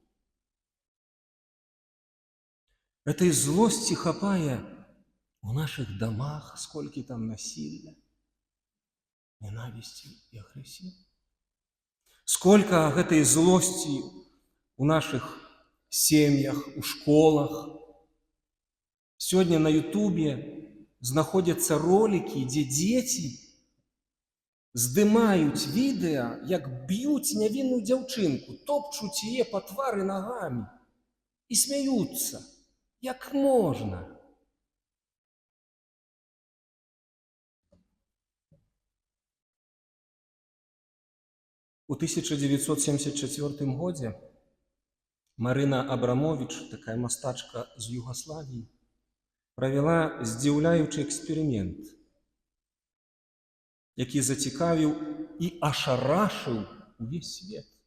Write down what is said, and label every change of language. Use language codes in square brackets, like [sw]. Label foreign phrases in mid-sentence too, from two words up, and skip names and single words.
[ru] Этой злости хапае в наших домах, сколько там насилия, ненависти и агрессии. Сколько этой злости у наших семьях, у школах. Сегодня на Ютубе знаходятся ролики, где дети [be] здымаюць відэа, як б'юць нявінную дзяўчынку, топчуць яе па твары нагамі і смяюцца. Як можна? У 1974 годзе Марына Абрамович, такая мастачка з Югаславіі, правяла здзіўляючы эксперымент, які зацікавіў і ашарашыў увесь свет.